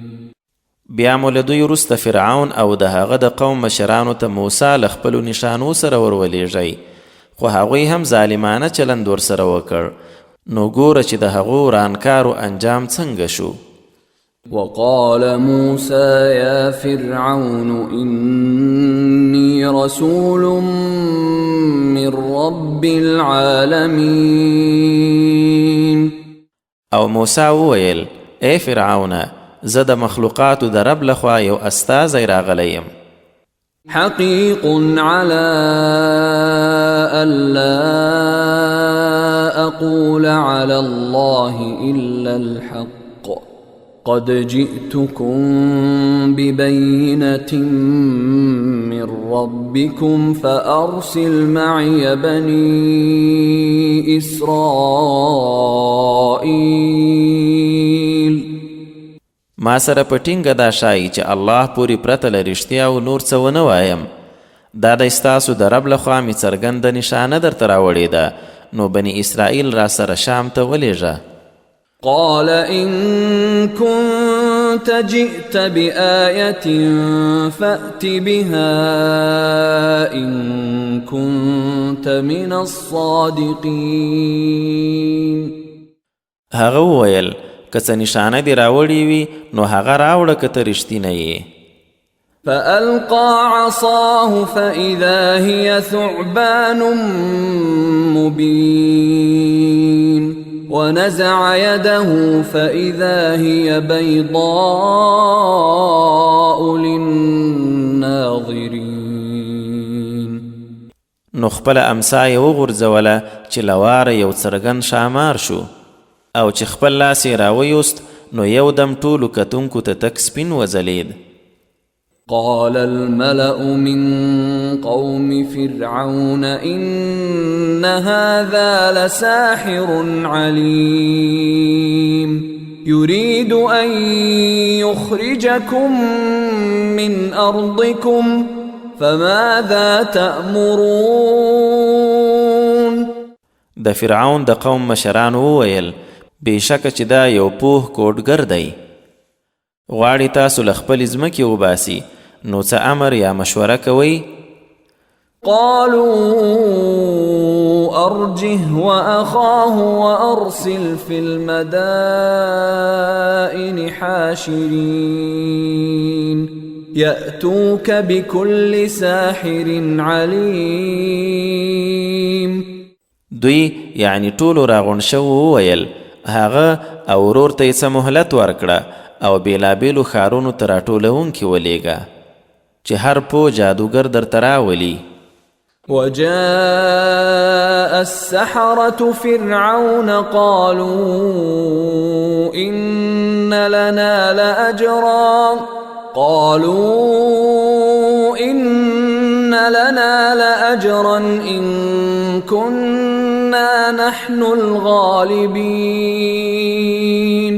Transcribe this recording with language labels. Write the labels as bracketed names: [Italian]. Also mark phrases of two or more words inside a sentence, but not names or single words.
[Pashto] بیا مو له دوی وروسته فرعون او د هغه د قوم مشرانو ته موسی له خپلو نښانو سره ورولېږئ، خو هغوی هم ظالمانه چلند ورسره وکړ. نو ګوره چې د هغو ورانکارو انجام څنګه شو. [Arabic] وقال موسى يا فرعون إني رسول من رب العالمين. [Pashto] او موسی وویل ای فرعون، زه د مخلوقاتو د رب لخوا یو استازی راغلی یم. [Arabic] حقيق على ألا أقول على الله إلا الحق قد جئتكم ببينة من ربكم فأرسل معي بني إسرائيل. [Pashto] ما سره په ټینګه دا شایي چې الله پوری پرته له رښتیا او نور څه ونه وایم. دا د ستاسو د رب لخوا مې څرګنده نښانه درته راوړې ده، نو بني اسرائیل را سره شام ته ولېږه. [Arabic] قال إن كنت جئت بآية فأت بها إن كنت من الصادقين. [Pashto] هغه وویل که څه نښانه دې راوړې وي نو هغه راوړه که ته رښتینی یې. [Arabic] فألقى عصاه فإذا هي ثعبان مبين ونزع يده فإذا هي بيضاء للناظرين. [Pashto] نو خپله امسا یې وغورځوله چې لواره یو څرګند ښامار شو، او چې خپل لاس یې راویوست نو یو دم ټولو کتونکو ته تک سپین وځلید. [Arabic] قال الملأ من قوم فرعون إن هذا لساحر عليم يريد أن يخرجكم من أرضكم فماذا تأمرون. [Pashto] د فرعون د قوم مشران وویل بېشکه چې دا یو پوه کوډګر دی، غواړي تاسو له خپلې ځمکې وباسي، نو څه امر یا مشوره کوئ؟ [Arabic] قالوا أرجه وأخاه وأرسل في المدائن حاشرين يأتوك بكل ساحر عليم. [Pashto] دوی یعنی ټولو راغونډ شوو وویل هغه او ورور ته یې څه مهلت ورکړه او بېلابېلو ښارونو ته راټولوونکي ولېږه چې هر پوه جادوګر درته راولي. [Arabic] وجاء السحرة فرعون قالوا إن لنا لأجرا إن كنا نحن الغالبين.